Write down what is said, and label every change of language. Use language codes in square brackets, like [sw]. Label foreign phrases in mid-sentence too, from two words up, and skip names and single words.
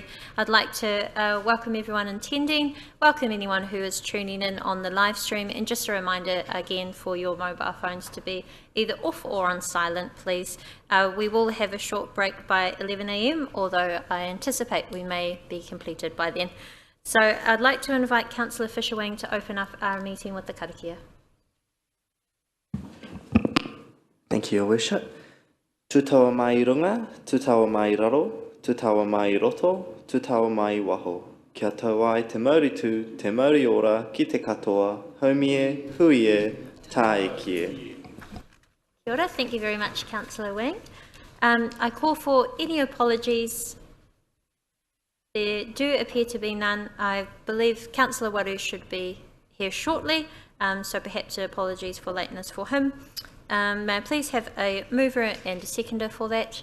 [en] I'd like to welcome everyone attending, welcome anyone who is tuning in on the live stream, and just a reminder again for your mobile phones to be either off or on silent, please. We will have a short break by 11 a.m, although I anticipate we may be completed by then. So I'd like to invite Councillor Fisher-Wang to open up our meeting with the karakia. Thank you, Your Worship. [mi] Tu taua mai runga, tu taua mai raro, tu taua mai roto, tu taua mai waho. Kia tau ai te mauritu, te mauri ora, ki te katoa, haumie, huie, tae kie. Kia ora, [en] thank you very much, Councillor Wang. I call for any apologies. There do appear to be none. I believe Councillor Waru should be here shortly, so perhaps apologies for lateness for him. May I please have a mover and a seconder for that?